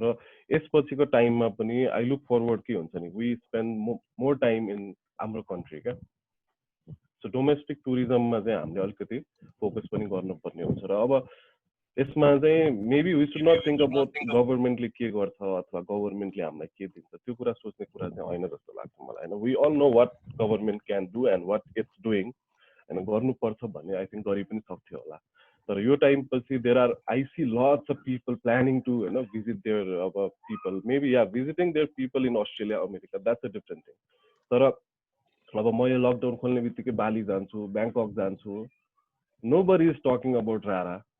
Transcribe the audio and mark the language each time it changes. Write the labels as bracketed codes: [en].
[ne] र यसपछिको टाइममा पनि [en] I look forward [ne] के हुन्छ नि, [en] we spend more time in [ne] हाम्रो कन्ट्री क्या। सो डोमेस्टिक टुरिज्ममा चाहिँ हामीले अलिकति फोकस पनि गर्नुपर्ने हुन्छ। र अब यसमा चाहिँ [en] maybe we should not think about [ne] गभर्मेन्टले के गर्छ अथवा गभर्मेन्टले हामीलाई के दिन्छ, त्यो कुरा सोच्ने कुरा चाहिँ होइन जस्तो लाग्छ मलाई हैन। [en] We all know what government can do and what it's doing हैन। [ne] गर्नुपर्छ भन्ने आई थिङ्क गरि पनि सक्थ्यो होला, तर यो टाइम पछि [en] There are I see lots of people planning to हैन visit there अब people, maybe या visiting their people in Australia America, that's a different thing. [ne] तर अब म यो लकडाउन खोल्ने बित्तिकै बाली जान्छु, ब्याङ्कक जान्छु, [en] Nobody is talking about Rara.